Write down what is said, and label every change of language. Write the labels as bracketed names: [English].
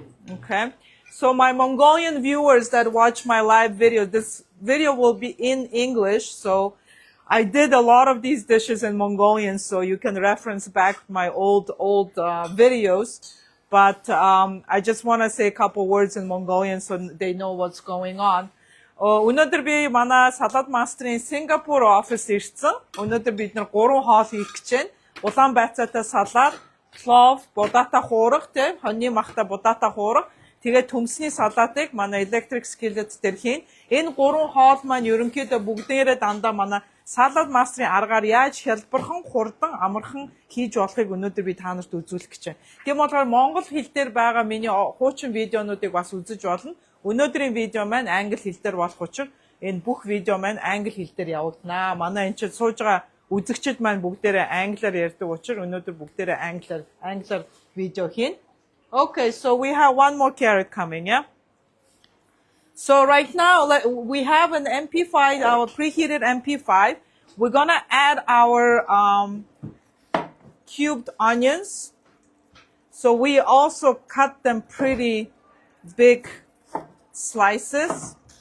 [English] Okay. So my Mongolian viewers that watch my live video, this video will be in English. So I did a lot of these dishes in Mongolian, so you can reference back my old videos. But I just want to say a couple words in Mongolian so they know what's going on. [Mongolian] Өнөөдөр би манай Saladmaster-ийн Сингапур офис ирсэн. Өнөөдөр бид нар 3 хоол хийх гэж байна. Улаан байцаатай салаад, плов, будаатай хуурга, тийм, хоньны махтай будаатай хуурга. Тэгээд төмсний салаатыг манай electric skillet дээр хийн. Энэ 3 хоол маань ерөнхийдөө бүгдээрээ дандаа манай Saladmaster-ийн аргаар яаж хялбархан, хурдан, амархан хийж болохыг өнөөдөр би та нарт үзүүлэх гэж байна. Тийм болохоор монгол хэл дээр байгаа миний хуучин видеонуудыг бас үзэж болно. Өнөөдрийн видео маань англи хэл дээр болох учраас энэ бүх видео маань англи хэл дээр явагдана. Манай энэ ч сууж байгаа үзэгчид маань бүгдээрээ англиар ярьдаг учраас өнөөдөр бүгдээрээ англиар видео хийн. [English] Okay, so we have 1 more carrot coming, yeah? So right now, we have an MP5, our preheated MP5. We're going to add our cubed onions. So we also cut them pretty big slices.